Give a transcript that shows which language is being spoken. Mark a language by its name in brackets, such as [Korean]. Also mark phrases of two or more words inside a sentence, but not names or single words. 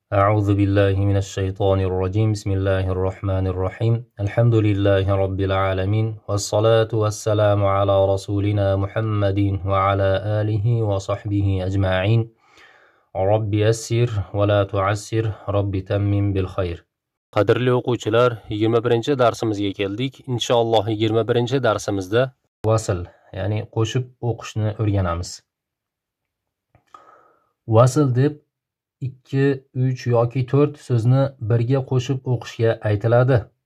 [Arabic] أعوذ بالله من الشيطان الرجيم بسم الله الرحمن الرحيم الحمد لله رب العالمين والصلاة والسلام على رسولنا محمد وعلى آله وصحبه أجمعين رب يسر ولا تعسر رب تمم بالخير. [Uzbek] Qadrli o'quvchilar, 21-darsimizga keldik. Inshaalloh 21-darsimizda vasl, ya'ni qo'shib o'qishni o'rganamiz. Vasl deb 2, 3 yoki 4 so'zni birga qo'shib o'qishga aytiladi.